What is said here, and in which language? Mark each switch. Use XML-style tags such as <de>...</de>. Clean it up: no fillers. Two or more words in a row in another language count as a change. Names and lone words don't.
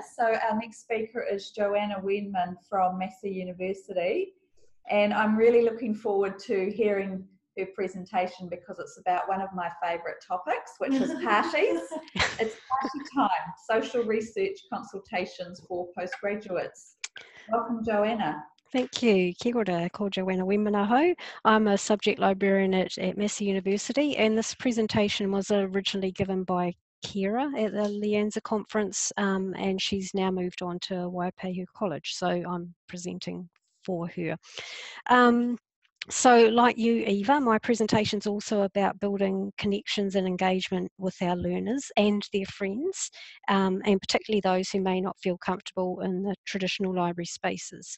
<en>So our next speaker is Joanna Wenman from Massey University, and I'm really looking forward to hearing her presentation because it's about one of my favourite topics, which is parties. It's party time, social research consultations for postgraduates. Welcome, Joanna. Thank you.</en> <mi>Kia ora, ko Joanna Wenman aho.</mi> <en>I'm a subject librarian at Massey University, and this presentation was originally given by Kira at the LIANZA Conference, and she's now moved on to Waipahu College, so I'm presenting for her. So like you, Eva, my presentation is also about building connections and engagement with our learners and their friends, and particularly those who may not feel comfortable in the traditional library spaces.</en>